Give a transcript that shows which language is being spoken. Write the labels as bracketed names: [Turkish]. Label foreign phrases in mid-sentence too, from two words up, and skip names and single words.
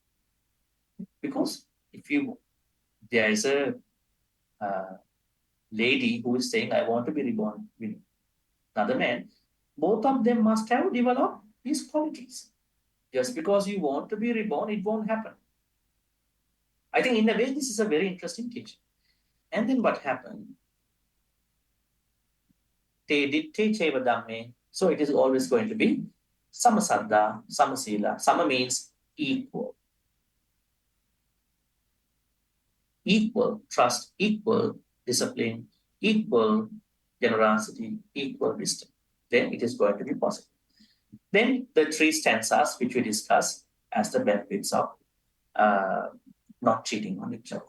[English] Because if there is a lady who is saying, I want to be reborn with another man, both of them must have developed these qualities. Just because you want to be reborn, it won't happen. I think in a way, this is a very interesting teaching. And then what happened? [Pali] Te ditte cheva dhamme. [English] So it is always going to be [Pali] samasaddha, samasila. [English] Sama means equal. Equal trust, equal discipline, equal generosity, equal wisdom. Then it is going to be possible. Then the three stanzas which we discussed as the benefits of not cheating on each other.